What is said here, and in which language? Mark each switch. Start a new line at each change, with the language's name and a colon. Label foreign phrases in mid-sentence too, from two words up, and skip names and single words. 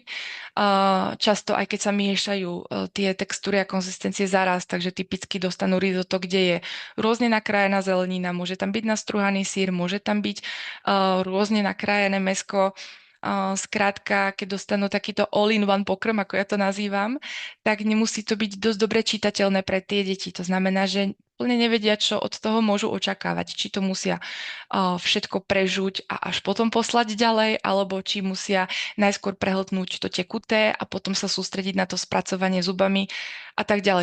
Slovak: Často aj keď sa miešajú tie textúry a konzistencie zaraz, takže typicky dostanú risotto, kde je rôzne nakrájená zelenina, môže tam byť nastruhaný sír, môže tam byť rôzne nakrájené mäsko. Skrátka, keď dostanú takýto all-in-one pokrm, ako ja to nazývam, tak nemusí to byť dosť dobre čitateľné pre tie deti. To znamená, že úplne nevedia, čo od toho môžu očakávať. Či to musia všetko prežuť a až potom poslať ďalej, alebo či musia najskôr prehltnúť to tekuté a potom sa sústrediť na to spracovanie zubami a tak ďalej.